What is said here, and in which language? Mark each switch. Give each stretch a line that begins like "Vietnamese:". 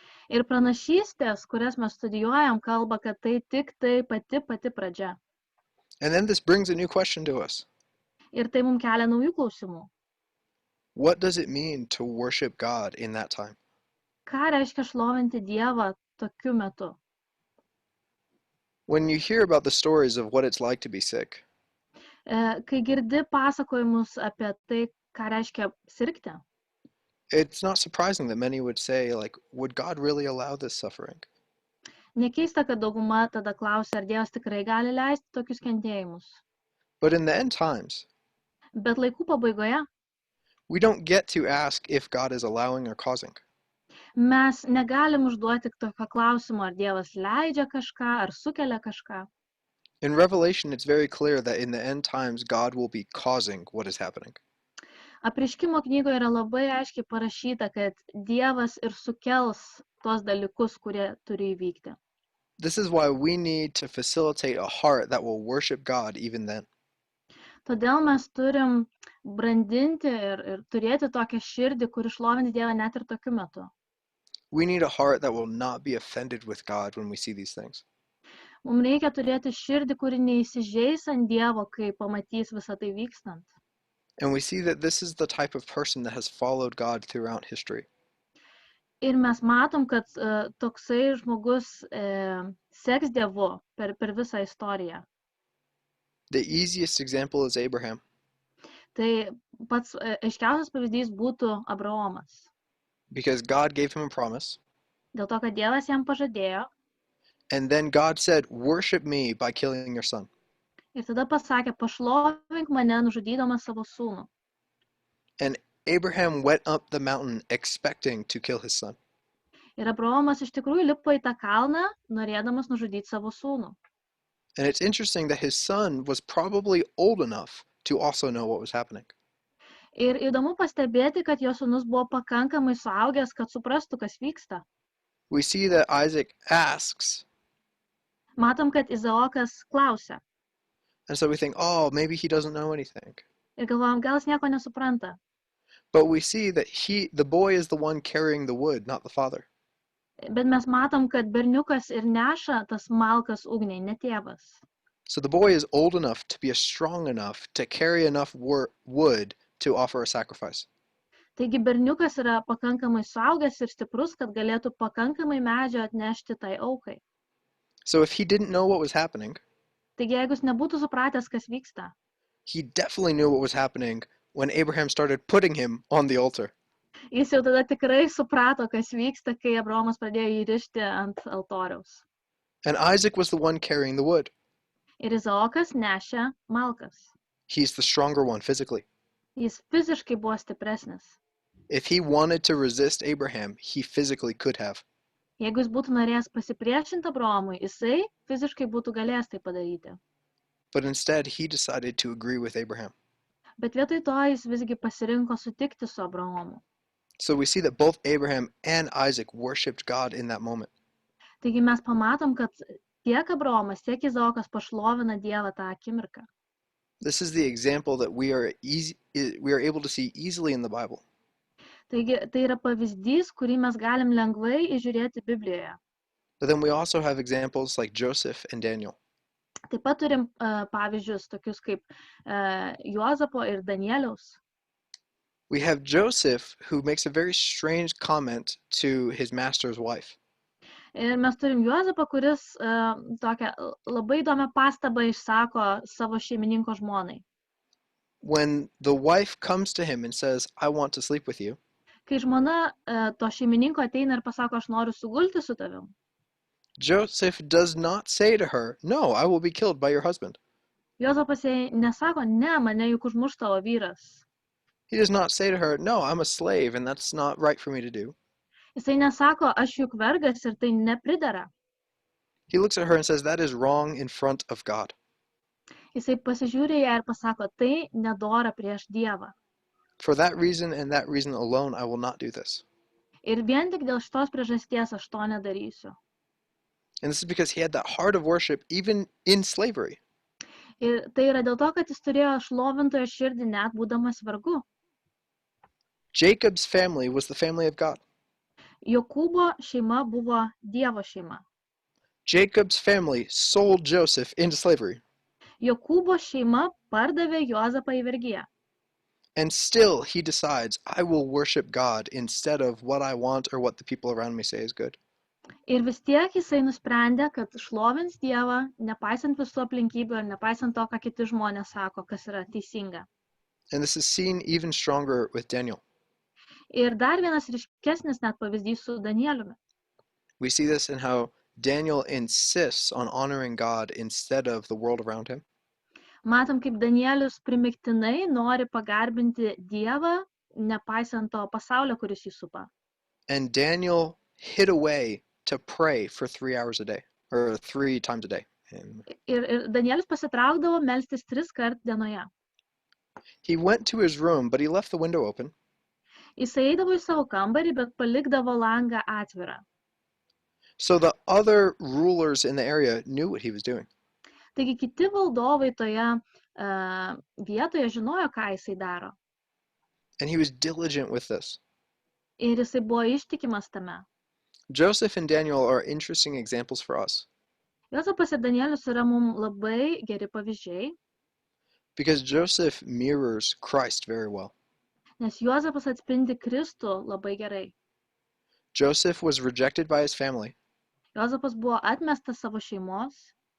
Lithuanian: Ir pranašystės, kurias mes studijuojam, kalba, kad tai tik tai pati pradžia.
English: And then this brings a new question to us.
Lithuanian: Ir tai mums kelia naujų klausimų.
English: What does it mean to worship God in that time?
Lithuanian: Ką reiškia šlovinti Dievą tokiu metu?
English: When you hear about the stories of what it's like to be sick,
Lithuanian: Kai girdi pasakojimus apie tai, ką reiškia sirgti,
English: it's not surprising that many would say, would God really allow this suffering?
Lithuanian: nekeista, kad dauguma tada klausia, ar Dievas tikrai gali leisti tokius kentėjimus.
English: But in the end times,
Lithuanian: Bet laikų pabaigoje
English: we don't get to ask if God is allowing or causing.
Lithuanian: Mes negalim užduoti tokio klausimo, ar Dievas leidžia kažką, ar sukelia kažką.
English: In Revelation, it's very clear that in the end times, God will be causing what is happening.
Lithuanian: Apreiškimo knygoje yra labai aiškiai parašyta, kad Dievas ir sukels tuos dalykus, kurie turi įvykti.
English: This is why we need to facilitate a heart that will worship God even then.
Lithuanian: Todėl mes turim brandinti ir turėti tokią širdį, kur šlovinti Dievą net ir tokiu metu.
English: We need a heart that will not be offended with God when we see these things.
Lithuanian: Mums reikia turėti širdį, kuri neįsižeis ant Dievo, kai pamatys visą tai vykstant.
English: And we see that this is the type of person that has followed God throughout history.
Lithuanian: Ir mes matom, kad toksai žmogus seks Dievu per visą istoriją.
English: The easiest example is Abraham.
Lithuanian: Tai pats aiškiausias pavyzdys būtų Abraomas.
English: Because God gave him a promise.
Lithuanian: Dėl to, kad Dievas jam pažadėjo.
English: And then God said, worship me by killing your son.
Lithuanian: Ir tada pasakė, pašlovink mane nužudydamas savo sūnų.
English: And Abraham went up the mountain expecting to kill his son.
Lithuanian: Ir Abraomas iš tikrųjų lipo į tą kalną, norėdamas nužudyti savo sūnų.
English: And it's interesting that his son was probably old enough to also know what was happening.
Lithuanian: Ir įdomu pastebėti, kad jo sūnus buvo pakankamai suaugęs, kad suprastų, kas vyksta.
English: We see that Isaac asks.
Lithuanian: Matom, kad Izaokas klausia.
English: And so we think, oh, maybe he doesn't know anything.
Lithuanian: Ir galvojam, gal jis nieko nesupranta.
English: But we see that the boy is the one carrying the wood, not the father.
Lithuanian: Bet mes matom, kad berniukas ir neša tas malkas ugniai, ne tėvas.
English: So the boy is old enough to be strong enough to carry enough wood to offer a sacrifice.
Lithuanian: Taigi berniukas yra pakankamai suaugęs ir stiprus, kad galėtų pakankamai medžio atnešti tai aukai.
English: So if he didn't know what was happening,
Lithuanian: taigi jeigu jis nebūtų supratęs, kas vyksta,
English: he definitely knew what was happening when Abraham started putting him on the altar.
Lithuanian: Jis jau tada tikrai suprato, kas vyksta, kai Abraomas pradėjo jį rišti ant altoriaus.
English: And Isaac was the one carrying the wood.
Lithuanian: Ir Izaokas nešė malkas.
English: He's the stronger one physically.
Lithuanian: Jis fiziškai buvo stipresnis.
English: If he wanted to resist Abraham, he physically could have.
Lithuanian: Jeigu jis būtų norėjęs pasipriešinti Abraomui, jisai fiziškai būtų galėjęs tai padaryti.
English: But instead, he decided to agree with Abraham.
Lithuanian: Bet vietoj to jis visgi pasirinko sutikti su Abraomu.
English: So we see that both Abraham and Isaac worshipped God in that moment.
Lithuanian: Taigi mes pamatom, kad tiek Abraomas, tiek Izaokas pašlovina Dievą tą akimirką.
English: This is the example that we are able to see easily in the Bible.
Lithuanian: Taigi tai yra pavyzdys, kurį mes galim lengvai įžiūrėti Biblijoje.
English: But then we also have examples like Joseph and Daniel.
Lithuanian: Taip pat turim pavyzdžius tokius kaip Juozapo ir Danieliaus.
English: We have Joseph who makes a very strange comment to his master's wife.
Lithuanian: Ir mes turim Juozapą, kuris tokią labai įdomią pastabą išsako savo šeimininko žmonai.
English: When the wife comes to him and says, I want to sleep with you,
Lithuanian: Kai žmona to šeimininko ateina ir pasako, aš noriu sugulti su tavim,
English: Joseph does not say to her, no, I will be killed by your husband.
Lithuanian: Juozapas jai nesako, ne, mane juk užmuš tavo vyras.
English: He does not say to her, no, I'm a slave and that's not right for me to do.
Lithuanian: Jisai nesako, aš juk vergas ir tai nepridera.
English: He looks at her and says, that is wrong in front of God.
Lithuanian: Jisai pasižiūrė ją ir pasako, tai nedora prieš Dievą.
English: For that reason and that reason alone, I will not do this.
Lithuanian: Ir vien tik dėl šitos priežasties aš to nedarysiu.
English: And this is because he had that heart of worship even in slavery.
Lithuanian: Ir tai yra dėl to, kad jis turėjo šlovintojo širdį net būdamas vergu.
English: Jacob's family was the family of God.
Lithuanian: Jokūbo šeima buvo Dievo šeima.
English: Jacob's family sold Joseph into slavery.
Lithuanian: Jokūbo šeima pardavė Juozapą į vergiją.
English: And still he decides, I will worship God instead of what I want or what the people around me say is good.
Lithuanian: Ir vis tiek jisai nusprendė, kad šlovins Dievą, nepaisant visų aplinkybių ir nepaisant to, ką kiti žmonės sako, kas yra teisinga.
English: And this is seen even stronger with Daniel.
Lithuanian: Ir dar vienas ryškesnis net pavyzdys su Danieliumi.
English: We see this in how Daniel insists on honoring God instead of the world around him.
Lithuanian: Matom, kaip Danielius primiktinai nori pagarbinti Dievą, nepaisant to pasaulio, kuris jį supa.
English: and Daniel hid away to pray for 3 hours a day, or 3 times a day.
Lithuanian: Ir Danielius pasitraukdavo melstis 3 kart dienoje.
English: He went to his room, but he left the window open.
Lithuanian: Jis eidavo į savo kambarį, bet palikdavo langą atvirą.
English: So the other rulers in the area knew what he was doing.
Lithuanian: Taigi kiti valdovai toje vietoje žinojo, ką jisai daro.
English: And he was diligent with this.
Lithuanian: Ir jisai buvo ištikimas tame.
English: Joseph and Daniel are interesting examples for us.
Lithuanian: Juozapas ir Danielius yra mums labai geri pavyzdžiai,
English: Because Joseph mirrors Christ very well.
Lithuanian: nes Juozapas atspindi Kristų labai gerai.
English: Joseph was rejected by his family
Lithuanian: Juozapas buvo atmestas savo šeimos,